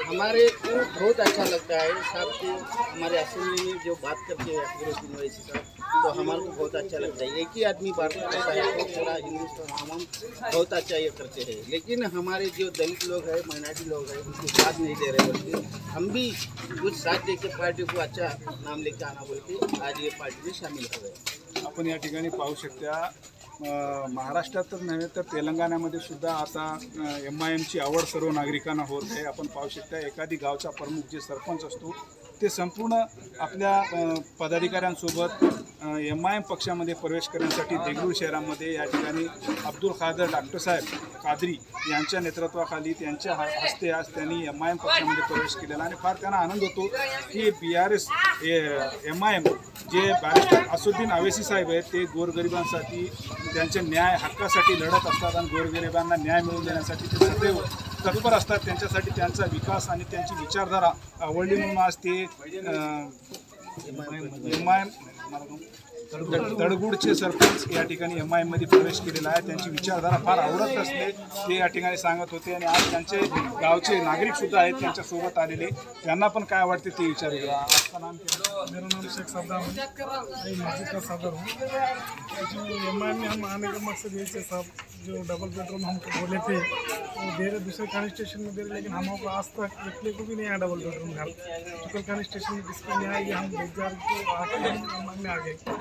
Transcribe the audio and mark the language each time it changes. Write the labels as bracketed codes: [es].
[hi] हमारे को बहुत अच्छा लगता है साहब के, हमारे असेंबली में जो बात करते हैं अकबरुद्दीन वैसी साहब, तो हमारे को बहुत अच्छा लगता है. एक ही आदमी बात करता है तो पूरा हिंदुस्तान हम बहुत अच्छा ये करते हैं. लेकिन हमारे जो दलित लोग हैं, माइनॉरिटी लोग हैं, उनको साथ नहीं दे रहे, बल्कि हम भी कुछ साथ दे के पार्टी को अच्छा नाम लेके आना बोल के आज ये पार्टी में शामिल हो गए. [mr] आपण या ठिकाणी पाहू शकता, महाराष्ट्रात तर नव्हे तर तेलंगणामध्ये सुद्धा आता MIMची आवड सर्व नागरिकांना होत आहे. आपण पाहू शकता एखादी गावचा प्रमुख जे सरपंच असतो ते संपूर्ण आपल्या पदाधिकाऱ्यांसोबत MIM पक्षामध्ये प्रवेश करण्यासाठी देगलूर शहरामध्ये या ठिकाणी अब्दुल कादर डॉक्टर साहेब कादरी यांच्या नेतृत्वाखाली त्यांच्या हस्ते आज त्यांनी MIM पक्षामध्ये प्रवेश केलेला, आणि फार त्यांना आनंद होतो की BRS MIM जे बॅरिस्टर असुद्दीन अवैसी साहेब आहेत ते गोरगरिबांसाठी, त्यांच्या न्याय हक्कासाठी लढत असतात, आणि गोरगरिबांना न्याय मिळवून देण्यासाठी ते सदैव तत्पर असतात. त्यांच्यासाठी त्यांचा विकास आणि त्यांची विचारधारा आवडली म्हणून आज ते MIM तडगुडचे सरपंच या ठिकाणी MIM मध्ये प्रवेश केलेला आहे. त्यांची विचारधारा फार आवडत असते ते या ठिकाणी सांगत होते, आणि आज त्यांचे गावचे नागरिक सुद्धा आहेत त्यांच्यासोबत आलेले, त्यांना पण काय वाटते ते विचारूया. [hi] आपका नाम क्या? मेरा नाम शेख सद्दाम है, मैं मस्जिद का सदर हूँ. जो MIM में हम आने का मकसद यही है साहब, जो डबल बेडरूम हमको बोले थे वो दे रहे, दूसरे कॉन्स्टिट्यूशन में दे रहे, लेकिन हमको आज तक एक को भी नहीं आया डबल बेडरूम घर. टोटल कॉन्स्टिट्यूशन में जिसको नहीं आया, हम 2008 में आ गए.